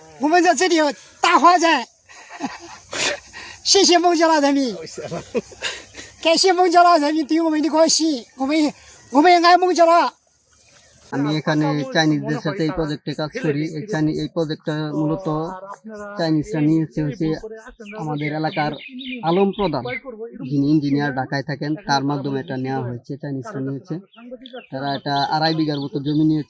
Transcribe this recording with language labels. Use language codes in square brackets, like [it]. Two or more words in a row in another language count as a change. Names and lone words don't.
[zh] 我们在这里大花菜，谢谢孟加拉人民，感谢孟加拉人民对我们的关心，我们爱孟加拉。 [bn] আমি এখানে চাইনিজদের সাথে এই প্রজেক্টে কাজ করি। এই প্রজেক্টটা মূলত চাইনিজরা নিয়েছে হচ্ছে আমাদের এলাকার আলম প্রধান, যিনি ইঞ্জিনিয়ার ঢাকায় থাকেন, তার মাধ্যমে এটা নেওয়া হয়েছে। চাইনিজরা নিয়েছে, তারা এটা 2.5 বিঘার মতো জমি নিয়েছে।